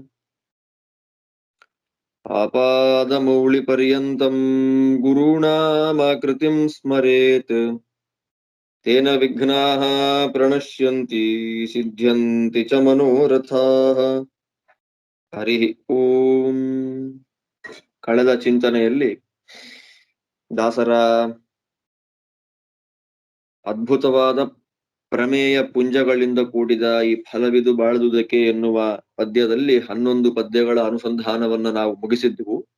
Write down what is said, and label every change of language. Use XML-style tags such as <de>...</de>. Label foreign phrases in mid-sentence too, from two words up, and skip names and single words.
<sa>आपादमौलिपर्यन्तं गुरूणामाकृतिं स्मरेत् तेन विघ्नाः प्रणश्यन्ति सिद्ध्यन्ति च मनोरथाः हरिः ಓಂ.</sa> <kn>ಕಳೆದ ಚಿಂತನೆಯಲ್ಲಿ ದಾಸರ ಅದ್ಭುತವಾದ ಪ್ರಮೇಯ ಪುಂಜಗಳಿಂದ ಕೂಡಿದ ಈ ಫಲವಿದು ಬಾಳುವುದಕ್ಕೆ ಎನ್ನುವ ಪದ್ಯದಲ್ಲಿ 11 ಪದ್ಯಗಳ ಅನುಸಂಧಾನವನ್ನ ನಾವು ಮುಗಿಸಿದ್ವು.</kn>